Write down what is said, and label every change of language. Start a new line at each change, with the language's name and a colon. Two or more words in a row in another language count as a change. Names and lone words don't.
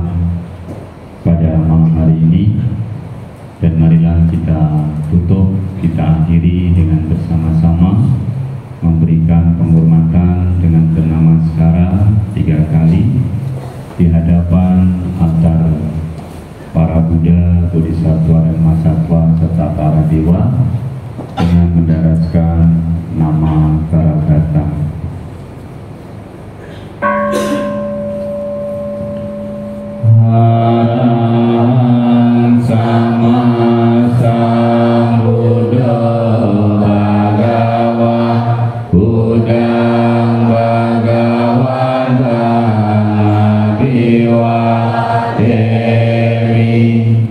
Indonesian: pada malam hari ini, dan marilah kita tutup, kita akhiri dengan bersama-sama memberikan penghormatan dengan bernamaskara 3 kali di hadapan altar para Buddha, Bodhisattva, dan Mahasatwa serta para dewa dengan mendaraskan nama Karagata.
Pali: Arahant Sama Sambuddha Bhagava Buddhang Bhagavatam Abhiwademi.